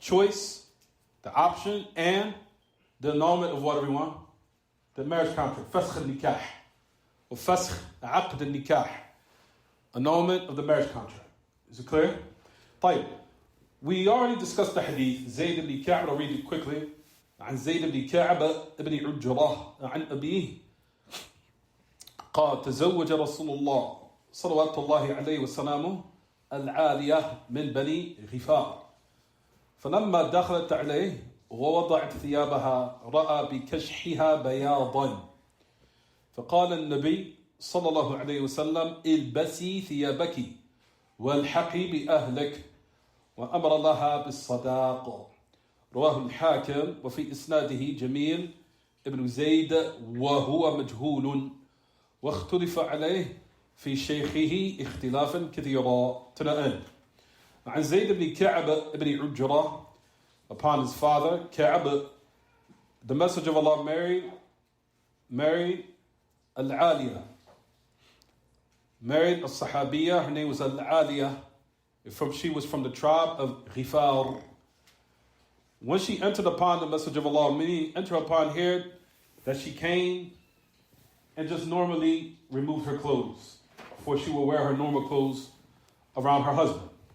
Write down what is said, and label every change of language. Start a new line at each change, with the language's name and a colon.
English: Choice, the option, and the annulment of what, everyone? The marriage contract. Fasakh al-nikah. Or fasakh aqd al-nikah. Annulment of the marriage contract. Is it clear? طيب. We already discussed the hadith. Zayd ibn Ka'b, I'll read it quickly.
Arabic: عن زيد بن كعب ابن عجرة عن أبيه قال تزوج رسول الله صلوات الله عليه وسلامه العالية من بني غفار فلما دخلت عليه ووضعت ثيابها رأى بكشحها بياضا فقال النبي صلى الله عليه وسلم البسي ثيابك والحقي بأهلك وأمر لها بالصداق رواه الحاكم وفي إسناده جميل ابن زيد وهو مجهول واختلف عليه في شيخه اختلافا كثيرا تنأل عن زيد بن كعب ابن عجرة
English: upon his father Ka'b, the Messenger of Allah married Al-Aliyah, married a Sahabiya. Her name was Al-Aliyah. She was from the tribe of Ghifar. When she entered upon the Messenger of Allah, meaning enter upon here that she came and just normally removed her clothes, for she will wear her normal clothes around her husband.